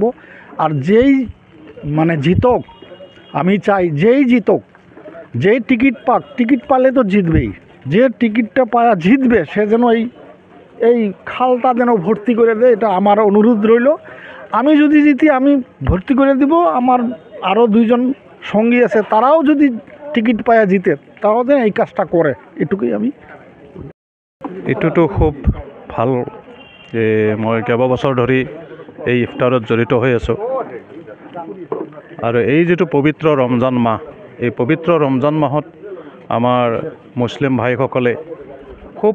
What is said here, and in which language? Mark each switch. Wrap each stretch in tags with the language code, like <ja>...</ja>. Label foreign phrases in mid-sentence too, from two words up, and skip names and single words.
<bn>আর যেই মানে জিতক, আমি চাই যেই জিতক, যেই টিকিট পাক, টিকিট পালে তো জিতবেই, যে টিকিটটা পাওয়া জিতবে সে যেন এই খালটা যেন ভর্তি করে দেয়, এটা আমার অনুরোধ রইল। আমি যদি জিতি আমি ভর্তি করে দিব, আমার আরও 2 জন সঙ্গী আছে তারাও যদি টিকিট পায়া জিতে তারাও যেন এই কাজটা করে, এটুকুই আমি।</bn> <as>এইটোতো খুব ভাল যে মই কেইবাবছৰ ধৰি এই ইফতাৰত জড়িত হৈ আছোঁ। আৰু এই যিটো পবিত্ৰ ৰমজান মাহ, এই পবিত্ৰ ৰমজান মাহত আমাৰ মুছলিম ভাইসকলে খুব</as>